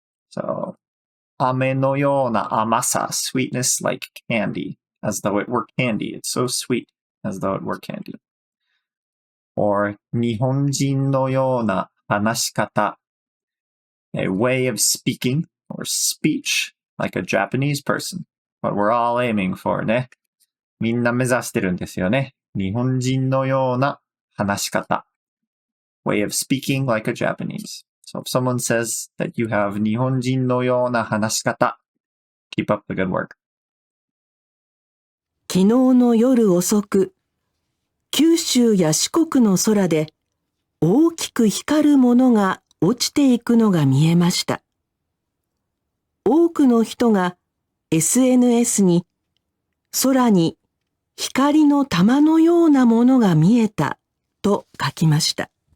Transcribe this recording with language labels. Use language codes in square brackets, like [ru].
[en] So ame no yona amasa, sweetness like candy, as though it were candy. It's so sweet, as though it were candy. Or nihonjin no yona hanashikata, a way of speaking or speech like a Japanese person. What we're all aiming for ね。 [ja] みんな目指してるんですよね。日本人のような話し方。 [en] Way of speaking like a Japanese. So if someone says that you have 日本人のような話し方, keep up the good work. [ja] 昨日の夜遅く、九州や四国の空で大きく光るものが落ちていくのが見えました。多くの人が SNS に空に光の玉のようなものが見えたと書きました。